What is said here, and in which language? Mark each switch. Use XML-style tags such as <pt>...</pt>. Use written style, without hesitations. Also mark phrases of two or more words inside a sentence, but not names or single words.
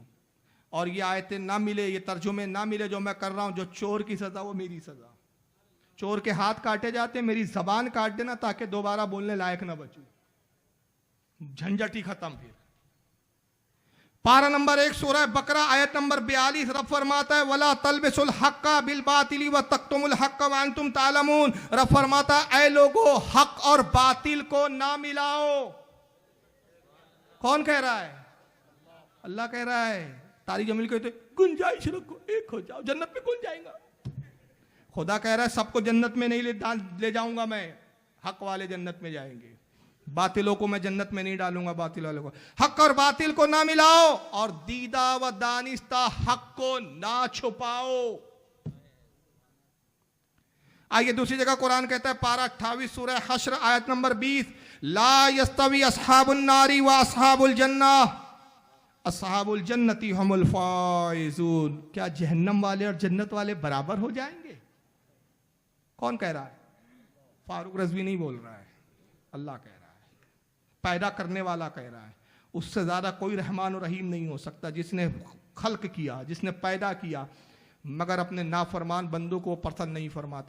<hi>और ये आयतें ना मिले, ये तर्जुमे ना मिले जो मैं कर रहा हूं, जो चोर की सजा वो मेरी सजा। चोर के हाथ काटे जाते, मेरी जबान काट देना ताकि दोबारा बोलने लायक ना बचूं, झंझट ही खत्म। फिर पारा नंबर 1 सूरह बकरा आयत नंबर 42 रब फरमाता है</hi> <ar>ولا تلبسوا الحق بالباطل وتكتموا الحق وأنتم تعلمون.</ar> <hi>रब फरमाता है ऐ लोगो हक और बातिल को ना मिलाओ। कौन कह रहा है? अल्लाह कह रहा है। तारिक जमील कहते गुंजाइश रखो, एक हो जाओ, जन्नत में कौन जाएगा? खुदा कह रहा है सबको जन्नत में नहीं ले जाऊंगा मैं, हक वाले जन्नत में जाएंगे, बातिलों को मैं जन्नत में नहीं डालूंगा। बातिल वालों को, हक और बातिल को ना मिलाओ और दीदा व दानिस्ता हक को ना छुपाओ। आइए दूसरी जगह कुरान कहता है पारा 28 सूरह हश्र आयत नंबर 20</hi> <ar>لا يستوي أصحاب النار وأصحاب الجنة أصحاب الجنة هم الفائزون.</ar> <hi>क्या जहन्नम वाले और जन्नत वाले बराबर हो जाएंगे? कौन कह रहा है? फारूक रज़वी नहीं बोल रहा है, अल्लाह कह रहा है, पैदा करने वाला कह रहा है। उससे ज्यादा कोई रहमान और रहीम नहीं हो सकता, जिसने खल्क किया, जिसने पैदा किया, मगर अपने नाफरमान बंदों को पसंद नहीं फरमाता।</hi>